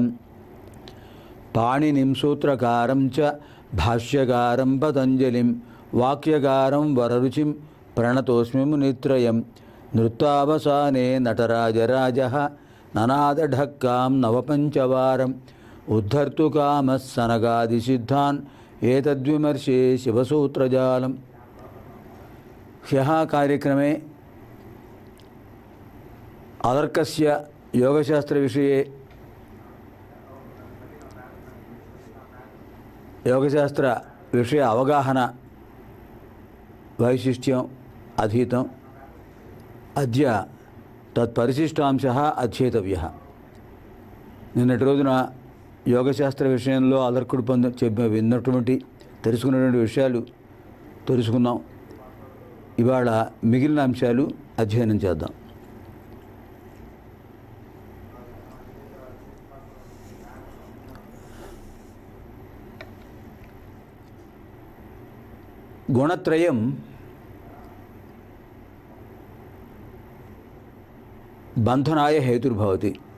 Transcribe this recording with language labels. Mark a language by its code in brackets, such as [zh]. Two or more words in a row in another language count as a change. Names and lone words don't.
[sa] పాణినిం సూత్రకారం చ భాష్యకారం పతంజలిం వాక్యకారం వరరుచిం ప్రణతోస్మి మునిత్రయం. నృత్తావసానే నటరాజరాజः ననాదఢక్కాం నవపంచవారం ఉద్ధర్తుకామः సనగాదిసిద్ధాన్ ఏతద్విమర్శే శివసూత్రజాలం. ह्यः कार्यक्रमे अदर्कस्य योगशास्त्रविषये योगशास्त्रविषय अवगाहन वैशिष्ट्यम् अधीतम्. अद्य तत्परिशिष्टांशः अध्येतव्यः. [te] నిన్నటి రోజున యోగశాస్త్ర విషయంలో అదర్కుడు విన్నటువంటి తెలుసుకున్నటువంటి విషయాలు తెలుసుకున్నాం. ఇవాళ మిగిలిన అంశాలు అధ్యయనం చేద్దాం. [sa] గుణత్రయం బంధనాయ హేతుర్భవతి.